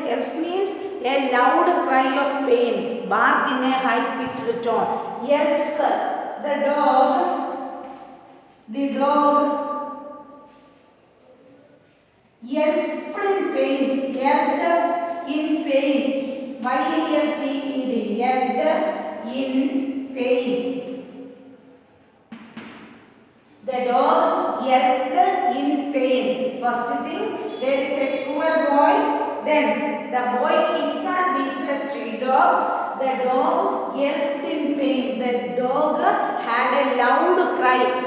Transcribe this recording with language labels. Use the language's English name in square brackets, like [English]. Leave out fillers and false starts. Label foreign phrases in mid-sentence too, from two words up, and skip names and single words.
[English] Yelps means a loud cry of pain. Bark in a high pitched tone. Yelps. The dog yelped in pain. Yelped in pain. Y-E-L-P-E-D. Yelped in pain. The dog yelped in pain. First thing, there is a cruel boy. Then the boy kicks and beats a street dog. The dog yelped in pain. The dog had a loud cry.